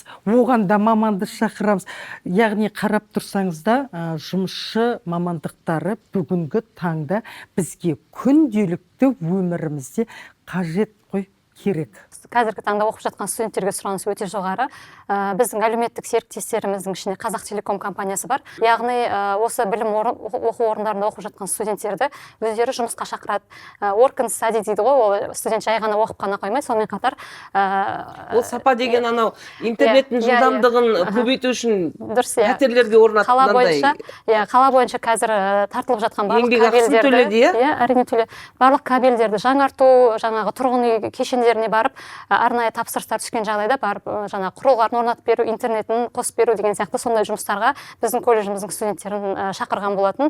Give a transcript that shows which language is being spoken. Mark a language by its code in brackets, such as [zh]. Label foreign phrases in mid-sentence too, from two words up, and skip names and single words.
[kk] Оған да маманды шақырамыз. Яғни қарап тұрсаңыз да жұмысшы мамандықтары бүгінгі таңда бізге күнделікті өмірімізде қажет қой, керек. Қазіргі таңда оқып жатқан студенттерге сұраныс өте жоғары. Біздің әлеуметтік серіктестеріміздің ішінде Қазақтелеком компаниясы бар. Яғни осы білім оқу орындарында оқып жатқан студенттерді өздері жұмысқа шақырады. [en] Work and study [kk] дейді ғой, ол студент жай ғана оқып қана қоймай, сонымен қатар Ол сапа деген анау интернеттің жылдамдығын көбейту үшін дұрыс, иә. пәтерлерге орнатылғандай. Қала бойынша қазір тартылып жатқан барлық Еңбек ақысын төледі, иә? Иә, әрине төледі. Барлық кабельдерді жаңарту, жаңағы тұрғын үй кешендеріне барып, арнайы тапсырыстар түскен жағдайда барып, жаңа құрылғыларын орнатып беру, интернетін қосып беру деген сияқты сондай жұмыстарға біздің колледжіміздің студенттерін шақырған болатын.